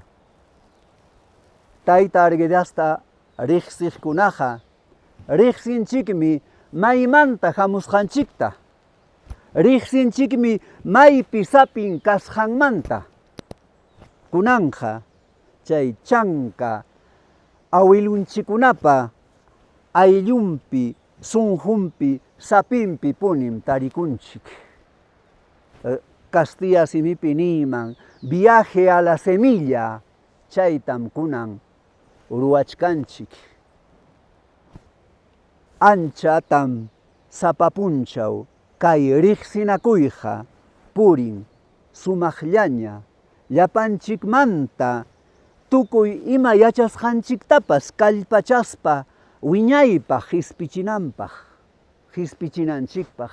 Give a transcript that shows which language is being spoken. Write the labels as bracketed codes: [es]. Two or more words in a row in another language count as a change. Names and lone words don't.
[qu] Tayta Arguedasta riqsiqkunaqa riqsinchikmi maymanta hamusqanchikta, riqsinchikmi maypi sapin kasqanmanta. Kunanqa chay chanka awilunchikunapa ayllunpi, sunqunpi, sapinpi punim tarikunchik. Castilla simipi niman viaje a la semilla, chaytam kunan uruachkanchik. Anchatam sapapunchaw kay riqsinakuyqa purin sumaqllaña llapanchikmanta tukuy ima yachasqanchiktapas kallpachaspa wiñaypaq hispichinanchikpaq.